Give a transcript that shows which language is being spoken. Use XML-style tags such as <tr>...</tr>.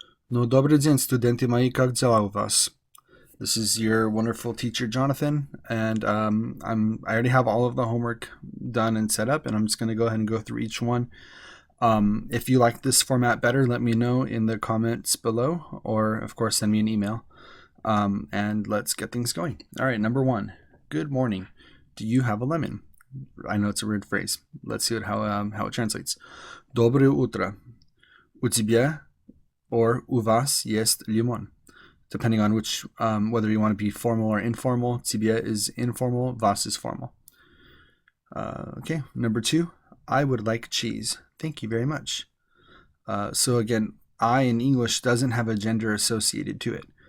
<ru>No, добрый день, студенты мои, как дела у вас?</ru> <en>This is your wonderful teacher, Jonathan, and I already have all of the homework done and set up, and I'm just going to go ahead and go through each one. If you like this format better, let me know in the comments below, or of course, send me an email. And let's get things going. All right, number one. Good morning. Do you have a lemon? I know it's a weird phrase. Let's see how it translates.</en> <ru>Доброе утро. У тебя or у вас есть лимон?</ru> <en>Depending on which whether you want to be formal or informal. Тебя is informal, vas is formal. Okay, number two. I would like cheese. Thank you very much. So again, I in English doesn't have a gender associated to it.</en>